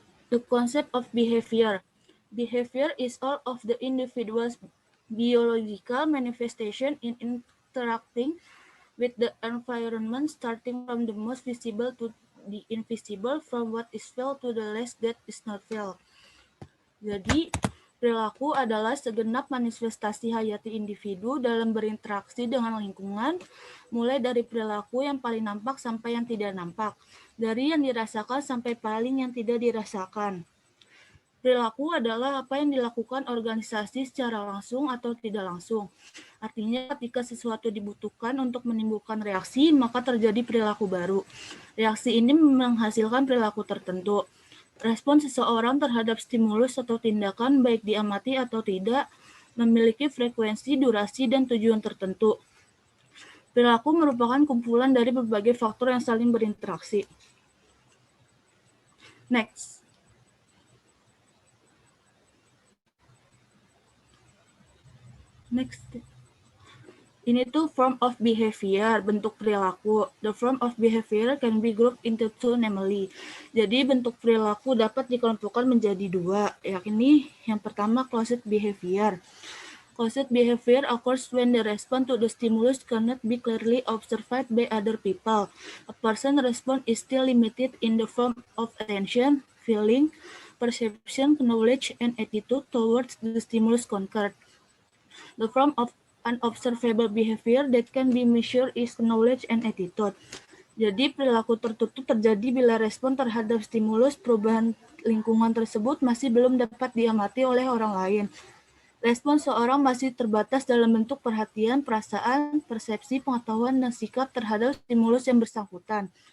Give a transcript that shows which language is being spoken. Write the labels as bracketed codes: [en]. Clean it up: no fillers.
[en] The concept of behavior. Behavior is all of the individual's biological manifestation in interacting with the environment, starting from the most visible to the invisible, from what is felt to the less that is not felt. [id] Jadi, perilaku adalah segenap manifestasi hayati individu dalam berinteraksi dengan lingkungan, mulai dari perilaku yang paling nampak sampai yang tidak nampak, dari yang dirasakan sampai paling yang tidak dirasakan. Perilaku adalah apa yang dilakukan organisasi secara langsung atau tidak langsung. Artinya ketika sesuatu dibutuhkan untuk menimbulkan reaksi, maka terjadi perilaku baru. Reaksi ini menghasilkan perilaku tertentu. Respon seseorang terhadap stimulus atau tindakan, baik diamati atau tidak, memiliki frekuensi, durasi, dan tujuan tertentu. Perilaku merupakan kumpulan dari berbagai faktor yang saling berinteraksi. [en] Next. [id] Ini tuh [en] form of behavior, [id] bentuk perilaku. [en] The form of behavior can be grouped into two, namely. [id] Jadi bentuk perilaku dapat dikelompokkan menjadi dua, yakni yang pertama closed behavior. [en] Closed behavior occurs when the response to the stimulus cannot be clearly observed by other people. A person's response is still limited in the form of attention, feeling, perception, knowledge, and attitude towards the stimulus concurred. The form of unobservable behavior that can be measured is knowledge and attitude. [id] Jadi perilaku tertutup terjadi bila respon terhadap stimulus perubahan lingkungan tersebut masih belum dapat diamati oleh orang lain. Respon seorang masih terbatas dalam bentuk perhatian, perasaan, persepsi, pengetahuan, dan sikap terhadap stimulus yang bersangkutan.